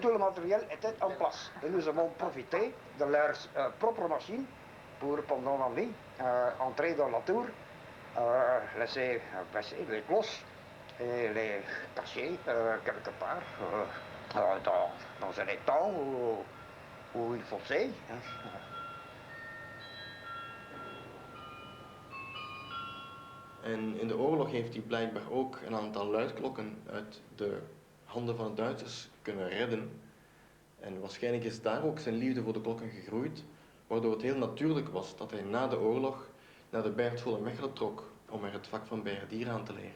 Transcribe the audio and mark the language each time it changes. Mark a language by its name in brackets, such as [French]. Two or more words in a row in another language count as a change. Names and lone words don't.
[French] Tout le matériel était en place. Et nous avons profité de leurs propres machines pour, pendant la nuit, entrer dans la tour, laisser passer les cloches et les cacher quelque part dans un étang ou une fossé. [Dutch] En in de oorlog heeft hij blijkbaar ook een aantal luidklokken uit de handen van de Duitsers kunnen redden. En waarschijnlijk is daar ook zijn liefde voor de klokken gegroeid, waardoor het heel natuurlijk was dat hij na de oorlog naar de bijaardschool in Mechelen trok om er het vak van bijaardier aan te leren.